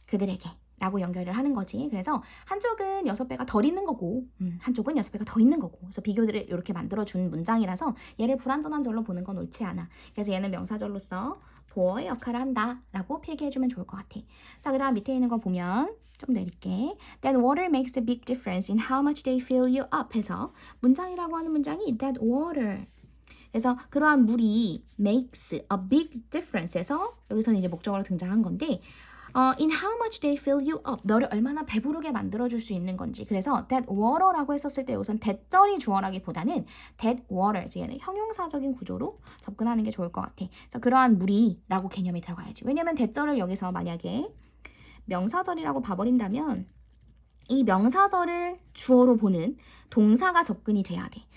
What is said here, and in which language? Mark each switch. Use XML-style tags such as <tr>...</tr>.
<ko>그들에게 라고 연결을 하는 거지. 그래서 한쪽은 6배가 덜 있는 거고 한쪽은 6배가 더 있는 거고. 그래서 비교들을 이렇게 만들어준 문장이라서 얘를 불완전한 절로 보는 건 옳지 않아. 그래서 얘는 명사절로서 보어의 역할을 한다 라고 필기해주면 좋을 것 같아. 자, 그 다음 밑에 있는 거 보면 좀 내릴게.</ko> <en>That water makes a big difference in how much they fill you up</en> <ko>해서 문장이라고 하는 문장이</ko> <en>that water.</en> <ko>그래서 그러한 물이</ko> <en>makes a big difference</en> <ko>해서 여기서는 이제 목적어로 등장한 건데</ko> <en>in how much they fill you up.</en> <ko>너를 얼마나 배부르게 만들어줄 수 있는 건지. 그래서 that water라고 했었을 때 우선 대절이 주어라기보다는 that water, 얘는 형용사적인 구조로 접근하는 게 좋을 것 같아. 그래서 그러한 물이 라고 개념이 들어가야지. 왜냐면 대절을 여기서 만약에 명사절이라고 봐버린다면 이 명사절을 주어로 보는 동사가 접근이 돼야 돼.</ko>